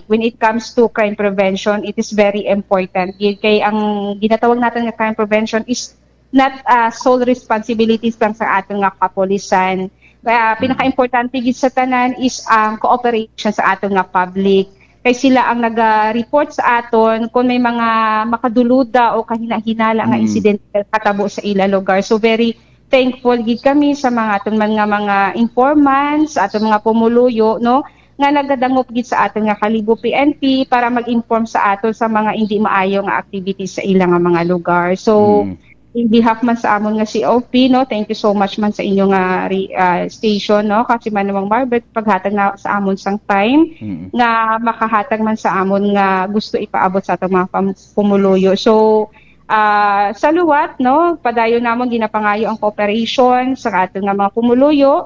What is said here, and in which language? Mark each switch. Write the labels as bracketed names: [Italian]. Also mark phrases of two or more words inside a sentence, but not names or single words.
[English] When it comes to crime prevention, it is very important. [Hiligaynon] Kay ang ginatawag natin nga [English] crime prevention is not sole responsibilities [Hiligaynon] lang sa aton nga kapulisan. Pinaka-importante gid sa tanan is ang cooperation sa aton nga public. Kay sila ang nag-report sa aton kung may mga makaduluda o kahina-hinala nga incident katabo sa ila lugar. So [English] very thankful [Hiligaynon] gid kami sa mga aton mga informants, aton mga pumuluyo, no, nga nagadangop gid sa aton nga Kalibo PNP para mag-inform sa aton sa mga hindi maayo nga activities sa ilang nga mga lugar. So [English] in behalf [Hiligaynon] man sa amon nga COP, no, [English] thank you so much [Hiligaynon] man sa inyong station, no, kasi Manang Marbert paghatag na sa amon sang time nga makahatag man sa amon nga gusto ipaabot sa atong mga pumuluyo. So sa luwat, no, padayon namon ginapangayo ang cooperation sa aton nga mga pumuluyo.